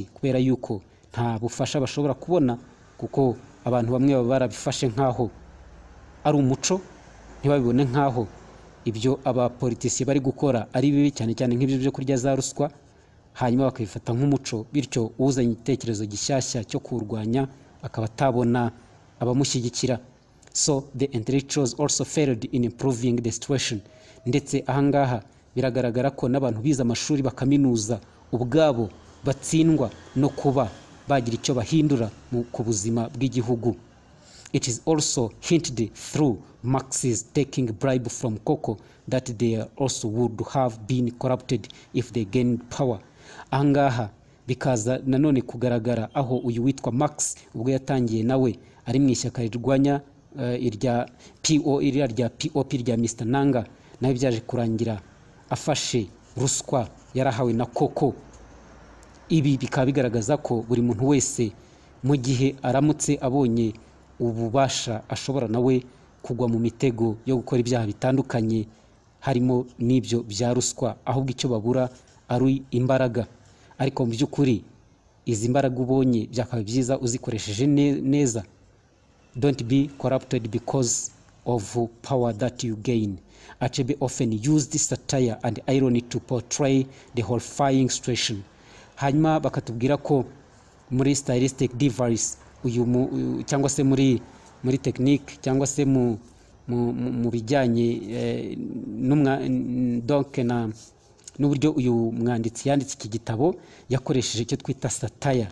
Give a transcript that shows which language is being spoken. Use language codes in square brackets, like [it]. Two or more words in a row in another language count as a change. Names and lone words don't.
[rw] Kubera yuko nta bufasha bashobora kubona, kuko abantu bamwe baba barabifashe nkaho ari umuco, ntibabibone nkaho ibyo abapolitisi bari gukora ari bibi, cyane cyane nk'ibyo byo kurya za ruswa, hanyuma bakabifata nk'umuco, bityo uzanye igitekerezo gishyashya cyo kurwanya akaba atabona abamushyigikira. [en] So the intellectuals also failed in improving the situation. [rw] Ndetse ahangaha biragaragara ko n'abantu bize amashuri bakaminuza ubwabo batsindwa no kuba bagira icyo bahindura ku buzima bw'igihugu. [en] It is also hinted through Marx's taking bribe from Coco that they also would have been corrupted if they gained power. [rw] Ahangaha bikaza nanone kugaragara aho uyu witwa Max ubwo yatangiye nawe ari mu ishyaka rirwanya irya POP rya Mr Nanga, nawe byaje kurangira afashe ruswa yarahawe na Coco. Ibi bikaba bigaragaza ko buri muntu wese mu gihe aramutse abonye ububasha ashobora nawe kugwa mu mitego yo gukora ibyaha bitandukanye, harimo n'ibyo bya ruswa, ahubwo icyo babura ari imbaraga. Ariko mu by'ukuri izi mbaraga ubonye byakaba byiza uzikoresheje neza. [en] Don't be corrupted because of power that you gain. Achebe often used satire and irony to portray the horrifying situation. [rw] Hanyuma bakatubwira ko muri [en] stylistic device [rw] cyangwa se muri technique cyangwa se mu bijyanye donc n'uburyo uyu mwanditsi yanditse iki gitabo yakoresheje icyo twita satire.